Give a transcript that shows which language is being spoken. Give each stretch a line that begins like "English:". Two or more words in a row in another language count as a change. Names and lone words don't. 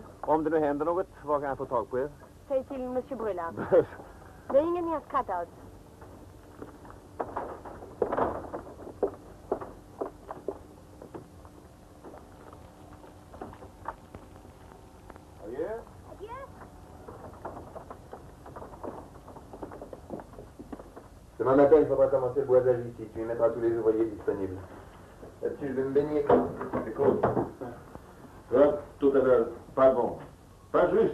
Swedish: Om det nu händer något, var kan jag få tag på er? Säg till Monsieur Brulard. Det är ingenting att skratta åt. Adjö.
French: Demain matin, il faudra commencer le boisage ici. Tu y mettras tous les ouvriers disponibles. Là-dessus, je vais me baigner. C'est cool. Tout à l'heure. Pas bon. Pas juste.